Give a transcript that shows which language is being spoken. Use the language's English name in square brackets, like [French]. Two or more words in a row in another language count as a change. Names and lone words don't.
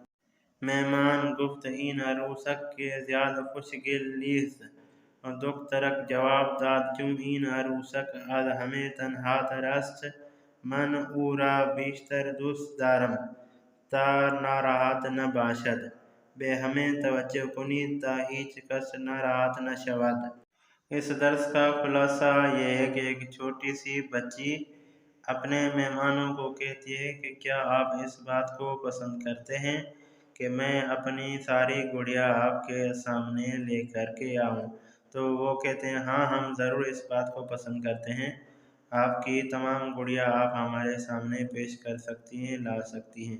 [Persian] مہمان گفت این عروسک که زیاد خوشگل نیست۔ دخترک جواب داد چون این عروسک از همه تنهاتر است من او را بیشتر دوست دارم تا ناراحت نباشد۔ به ہمیں توجہ کنید تا هیچ کس ناراحت نہ شود۔ [Urdu] اس درس کا خلاصہ یہ ہے کہ ایک چھوٹی سی بچی اپنے مہمانوں کو کہتی ہے کہ کیا آپ اس بات کو پسند کرتے ہیں کہ میں اپنی ساری گڑیا آپ کے سامنے لے کر کے آؤں؟ تو وہ کہتے ہیں ہاں ہم ضرور اس بات کو پسند کرتے ہیں، آپ کی تمام گڑیا آپ ہمارے سامنے پیش کر سکتی ہیں، لا سکتی ہیں۔